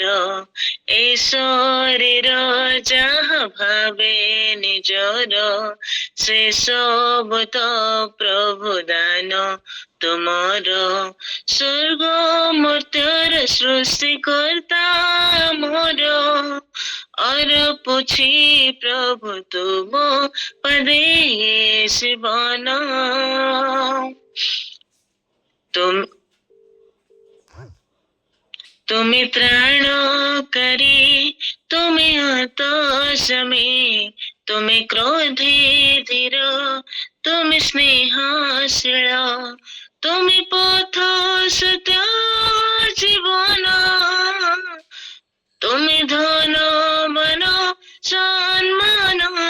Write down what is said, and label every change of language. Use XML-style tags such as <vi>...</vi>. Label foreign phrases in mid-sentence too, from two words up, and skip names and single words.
<or>ଏ ଶରୀର ଯାହା ଭାବେ ନିଜର, ସେ ସବୁ ତ ପ୍ରଭୁ ଦାନ ତୁମର। ସ୍ୱର୍ଗ ମର୍ତ୍ତ୍ୟର ସୃଷ୍ଟିକର୍ତ୍ତା ମୋର, ଅର୍ପୁଛି ପ୍ରଭୁ ତୁମ ପଦେ ଜୀବନ।</or> <bn>তুমি ত্রাণকারী, তুমি অন্তর্যামী, তুমি ক্রোধে ধীর, তুমি স্নেহশীল, তুমি পথ সত্য জীবন, তুমি ধন মন সম্মান।</bn>